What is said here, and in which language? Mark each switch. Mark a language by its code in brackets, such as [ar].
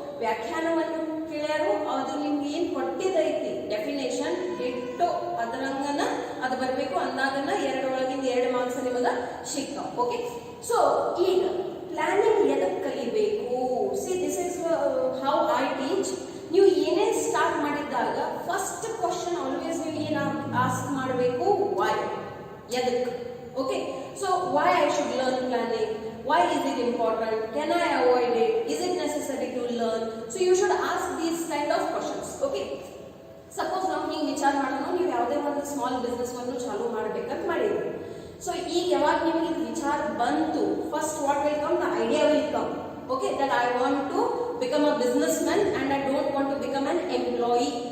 [kn] ವ್ಯಾಖ್ಯಾನವನ್ನು ಕೇಳ್ಯಾರು, ಅದು ನಿಮ್ಗೆ ಏನು ಕೊಟ್ಟಿದೈತಿ ಡೆಫಿನೇಷನ್ ಇಟ್ಟು ಅದರಂಗನ ಅದು ಬರಬೇಕು, ಅಂದಾಗನ 2 ಒಳಗಿಂದ 2 ಮಾರ್ಕ್ಸ್ ನಿಮಗೆ ಸಿಗ್ತಾವ. ಓಕೆ, ಸೊ ಈಗ ಪ್ಲಾನಿಂಗ್ ಎದಕ್ಕೆ ಕಲಿಬೇಕು? [en] See this is how I teach. [kn] ನೀವು ಏನೇ ಸ್ಟಾರ್ಟ್ ಮಾಡಿದ್ದಾಗ ಫಸ್ಟ್ ಕ್ವಶನ್ ಆಲ್ವೇಸ್ ನೀವು ಏನು ಆಸ್ಕ್ ಮಾಡಬೇಕು, ವೈ, ಎದಕ್ಕೆ. [en] Okay, so why I should learn planning, why is it important, can I avoid it, is it necessary to learn. So you should ask these kind of questions. [kn] Okay, suppose ನಾವು ಹಿಂಗೆ ವಿಚಾರ ಮಾಡೋಣ, ನೀವು ಯಾವುದೇ ಒಂದು small business ಅನ್ನು ಚಾಲೂ ಮಾಡಬೇಕಂತ ಮಾಡಿದ್ರಿ. ಸೊ ಈಗ ಯಾವಾಗ ನಿಮಗೆ ಇದು ವಿಚಾರ ಬಂತು, [en] First what will come, the idea will come. Okay, that I want to become a businessman and I don't want to become an employee.